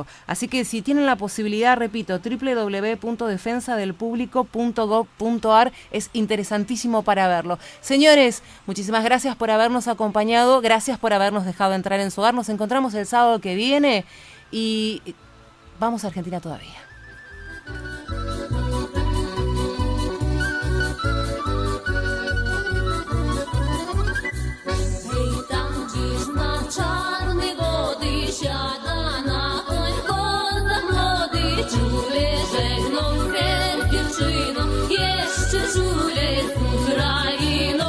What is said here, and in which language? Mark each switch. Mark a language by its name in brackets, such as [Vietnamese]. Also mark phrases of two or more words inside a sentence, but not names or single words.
[Spanish] Así que si tienen la posibilidad, repito, www.defensadelpublico.gov.ar, es interesantísimo para verlo. Señores, muchísimas gracias por habernos acompañado, gracias por habernos dejado entrar en su hogar. Nos encontramos el sábado que viene y vamos a Argentina todavía. [Polish] Czarne wody siada na koń kozak młody, czule żegną ser dziewczyną, jeszcze czule z Ukrainą.